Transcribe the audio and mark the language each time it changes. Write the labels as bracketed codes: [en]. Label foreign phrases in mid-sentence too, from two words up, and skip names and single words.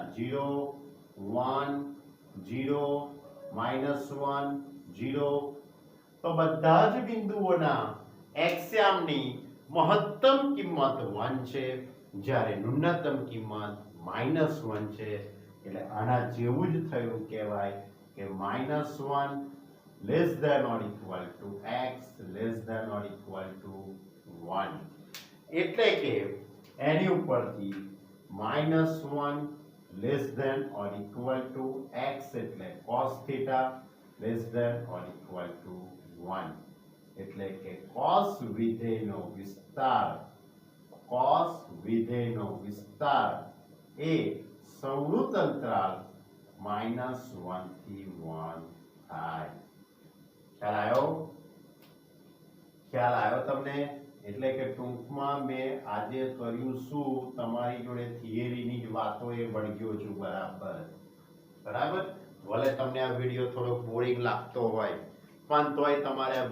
[gu] 0 1 0 -1 0 તો બધા જ બિંદુઓના એક્સ્યામની મહત્તમ કિંમત 1 છે જ્યારે ન્યૂનતમ કિંમત -1 છે એટલે આના જેવું જ થયું કહેવાય કે -1 [en] less than or equal to x less than or equal to 1 [gu] એટલે કે એની ઉપરથી -1 [en] less than or equal to x [gu] એટલે [en] cos theta less than or equal to 1 [gu] એટલે કે cos વિધેયનો વિસ્તાર એ સંવૃત અંતરાલ -1 થી 1 થાય ખ્યાલ આવ્યો તમને એટલે કે ટૂંકમાં મેં આજે કર્યું શું તમારી જોડે થિયરીની જ વાતો એ વળગ્યો છું બરાબર ભલે તમને આ વિડિયો થોડો બોરિંગ લાગતો હોય પણ તોય તમારે આ